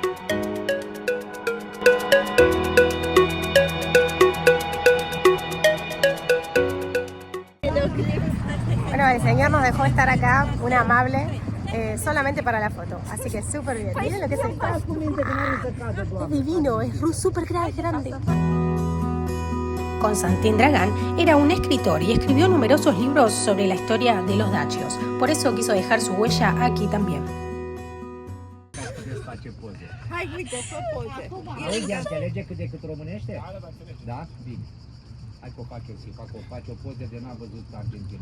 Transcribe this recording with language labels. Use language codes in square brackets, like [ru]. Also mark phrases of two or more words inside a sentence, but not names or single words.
[es] Bueno, el señor nos dejó estar acá, un amable, solamente para la foto, así que súper bien. Miren lo que es esto. Es divino, es súper grande. Constantin Dragán era un escritor y escribió numerosos libros sobre la historia de los dacios. Por eso quiso dejar su huella aquí también. [ro] Hai, uite, fă poze. Auzi, înțelege cât de cât românește? Da? Bine. Hai că o fac eu și faci o poză de n-am văzut Argentina.